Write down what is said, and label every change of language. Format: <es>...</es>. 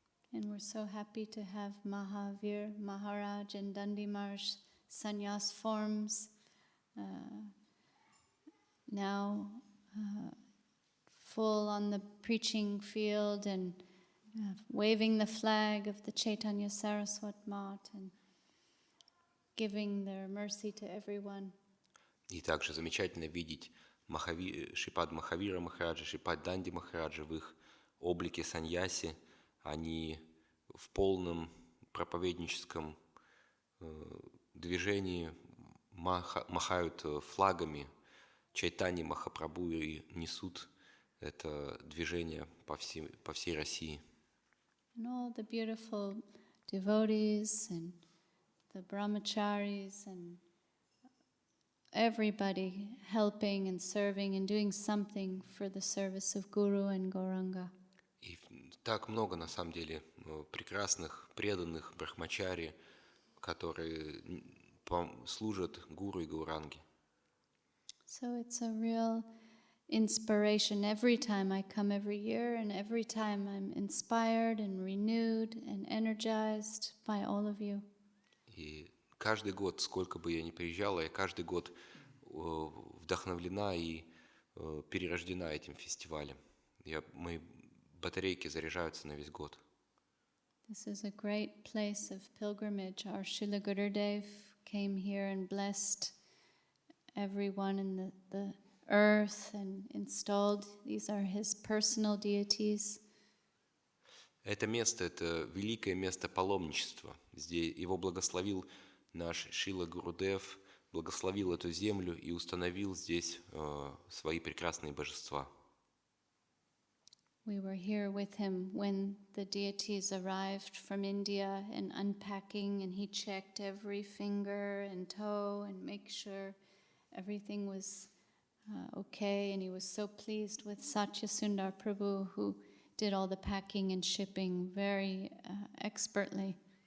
<en>And we're so happy to have Mahavir Maharaj and Dandi Maharaj sannyas forms now full on the preaching field and waving the flag of the Chaitanya Saraswat Mat and giving their mercy to everyone.</en> <ru>И также замечательно видеть Шрипад Махавира Махараджа, Шрипад Данди Махараджа в их облике саньяси. Они в полном проповедническом движении махают флагами Чайтани Махапрабху и несут это движение по всей России.</ru> <en>And all the beautiful devotees and the brahmacharis and everybody helping and serving and doing something for the service of Guru and Gauranga.</en> <ru>И так много, на самом деле, прекрасных, преданных брахмачари, которые служат Гуру и Гауранге.</ru> <en>So it's a real inspiration every time I come every year, and every time I'm inspired and renewed and energized by all of you.</en> <ru>И каждый год, сколько бы я ни приезжала, я каждый год вдохновлена и перерождена этим фестивалем. Мои батарейки заряжаются на весь год.</ru> <en>This is a great place of pilgrimage. Our Srila Gurudev came here and blessed everyone in the earth and installed. These are his personal deities.</en> <ru>Это место, это великое место паломничества. Здесь его благословил наш Шрила Гурудев, благословил эту землю и установил здесь свои прекрасные божества.</ru> <en>We were here with him when the deities arrived from India and unpacking, and he checked every finger and toe and make sure everything was okay. And he was so pleased with Satya Sundar Prabhu, who did all the packing and shipping very expertly.</en>